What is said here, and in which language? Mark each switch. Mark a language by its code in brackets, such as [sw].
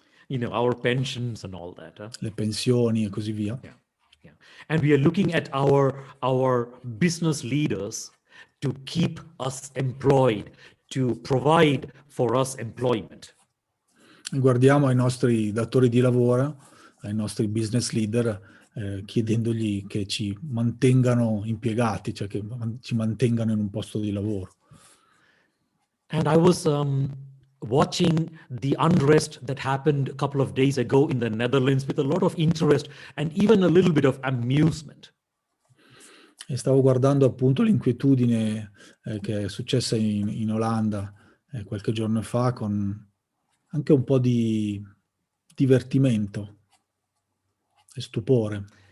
[en] Our pensions and all that. [it] Le pensioni e così via. [en] Yeah, yeah. And we are looking at our business leaders to keep us employed, to provide for us employment. [it] Guardiamo ai nostri datori di lavoro, ai nostri business leader, chiedendogli che ci mantengano impiegati, cioè che ci mantengano in un posto di lavoro. [en] And I was watching the unrest that happened a couple of days ago in the Netherlands with a lot of interest and even a little bit of amusement. [it] E stavo guardando appunto l'inquietudine che è successa in Olanda qualche giorno fa con anche un po' di divertimento e stupore.